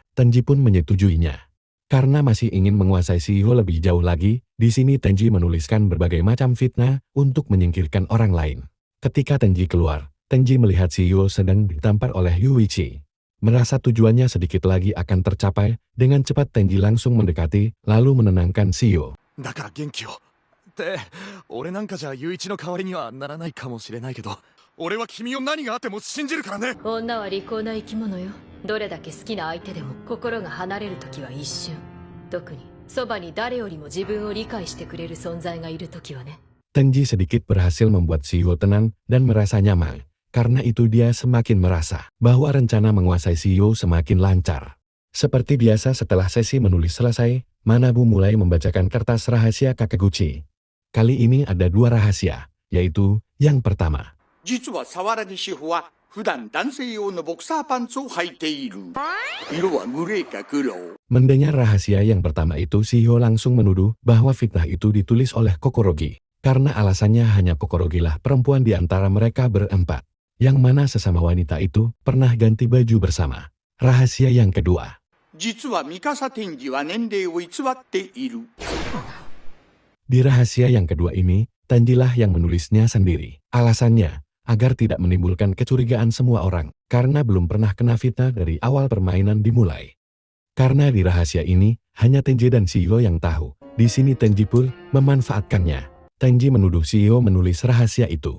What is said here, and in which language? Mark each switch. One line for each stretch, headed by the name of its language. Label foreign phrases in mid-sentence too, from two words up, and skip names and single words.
Indonesian: Tenji pun menyetujuinya. Karena masih ingin menguasai Shio lebih jauh lagi, di sini Tenji menuliskan berbagai macam fitnah untuk menyingkirkan orang lain. Ketika Tenji keluar, Tenji melihat Shio sedang ditampar oleh Yuichi. Merasa tujuannya sedikit lagi akan tercapai, dengan cepat Tenji langsung mendekati, lalu menenangkan Shio.
Japanese: だから元気を。って俺なんかじゃ友一の代わりにはならないかもしれないけど、俺は君を何があっても信じるからね。女は利口な生き物よ。どれだけ好きな相手でも心が離れる時は一瞬。特にそばに誰よりも自分を理解してくれる存在がいる時はね。
Indonesian: Tenji sedikit berhasil membuat Shio tenang dan merasa nyaman. Karena itu dia semakin merasa bahwa rencana menguasai Shio semakin lancar. Seperti biasa setelah sesi menulis selesai, Manabu mulai membacakan kertas rahasia Kakeguchi. Kali ini ada dua rahasia, yaitu yang pertama.
Japanese: 実は沢良志保は普段男性用のボクサーパンツを履いている。色はグレーか黒。
Indonesian: Mendengar rahasia yang pertama itu, Shio langsung menuduh bahwa fitnah itu ditulis oleh Kokorogi. Karena alasannya hanya Kokorogi lah perempuan di antara mereka berempat. Yang mana sesama wanita itu pernah ganti baju bersama. Rahasia yang kedua.
Japanese: 実はミカサ天智は年齢を偽っている。
Indonesian: Di rahasia yang kedua ini, Tenjilah yang menulisnya sendiri. Alasannya, agar tidak menimbulkan kecurigaan semua orang, karena belum pernah kena fitnah dari awal permainan dimulai. Karena di rahasia ini, hanya Tenji dan Shio yang tahu. Di sini Tenji pun memanfaatkannya. Tenji menuduh Shio menulis rahasia itu.